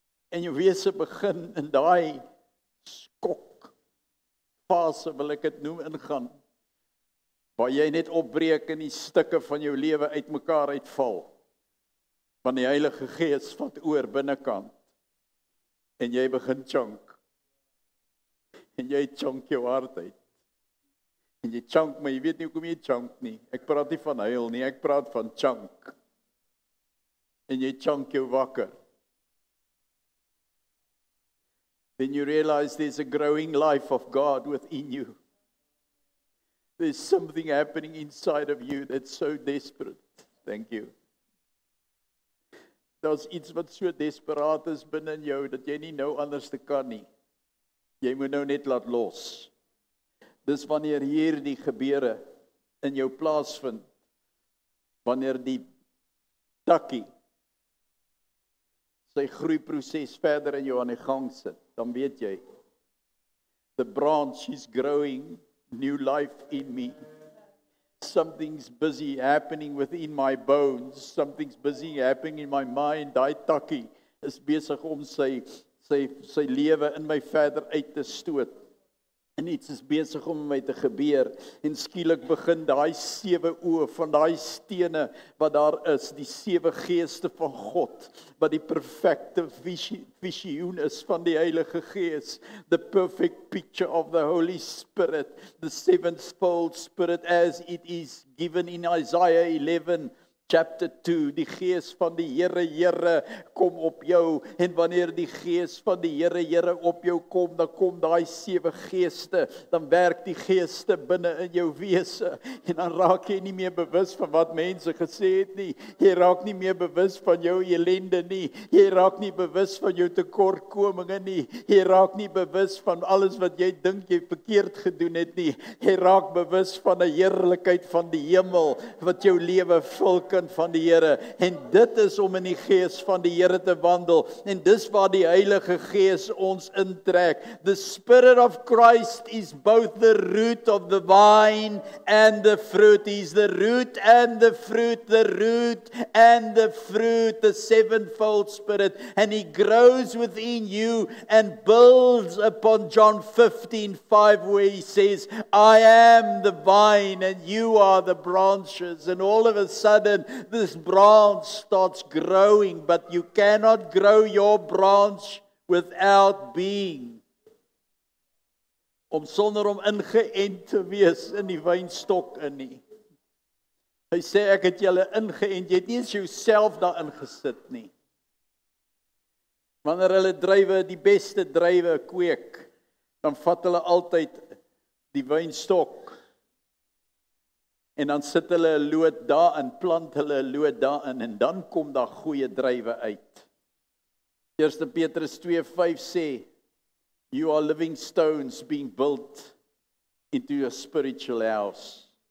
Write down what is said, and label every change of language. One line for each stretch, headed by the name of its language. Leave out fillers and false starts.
Afrikaans: En jou wese begin in daai skok fase, wil ek dit noem, ingaan, waar jy net opbreek en die stukke van jou lewe uitmekaar uitval, want die Heilige Gees vat oor binnekant, en jy begin chunk, en jy chunk jou hart uit, en jy chunk, maar jy weet nie hoekom jy chunk nie, ek praat nie van huil nie, ek praat van chunk, en jy chunk jou wakker.
English: Then you realize there's a growing life of God within you. There's something happening inside of you that's so desperate. Thank you.
Afrikaans: Daar's iets wat so desperaat is binne in jou, dat jy nie nou anders te kan nie. Jy moet nou net laat los. Dis wanneer hierdie gebeure in jou plaasvind, wanneer die takkie sy groeiproses verder in jou aan die gang sit, dan weet jy,
English: the branch is growing new life in me. Something's busy happening within my bones. Something's busy happening in my mind.
Afrikaans: Daai takkie is besig om sy lewe in my verder uit te stoot. En iets is besig om my te gebeur. En skielik begin daai 7 oë van daai stene wat daar is, die 7 geeste van God, wat die perfekte visioen is van die Heilige Gees,
English: the perfect picture of the Holy Spirit, the sevenfold Spirit as it is given in Isaiah 11,
Afrikaans: Chapter 2, die gees van die Here kom op jou, en wanneer die gees van die Here op jou kom, dan kom daai 7 geeste, dan werk die geeste binne in jou wese, en dan raak jy nie meer bewus van wat mense gesê het nie, jy raak nie meer bewus van jou ellende nie, jy raak nie bewus van jou tekortkominge nie, jy raak nie bewus van alles wat jy dink jy verkeerd gedoen het nie, jy raak bewus van 'n heerlikheid van die hemel, wat jou lewe vul van die Here, en dit is om in die gees van die Here te wandel, en dis waar die Heilige Gees ons intrek.
English: The Spirit of Christ is both the root of the vine and the fruit. He's the root and the fruit, the root and the fruit, the sevenfold Spirit, and He grows within you and builds upon John 15:5, where He says, I am the vine and you are the branches, and all of a sudden this branch starts growing, but you cannot grow your branch without being.
Afrikaans: Sonder om ingeënt te wees in die wynstok in nie. Hy sê ek het julle ingeënt, jy het nie eens jouself daarin gesit nie. Wanneer hulle druiwe, die beste druiwe kweek, dan vat hulle altyd die wynstok, en dan sit hulle 'n loot daarin, plant hulle 'n loot daarin, en dan kom daar goeie druiwe uit. 1 Petrus 2:5 sê,
English: you are living stones being built into a spiritual house.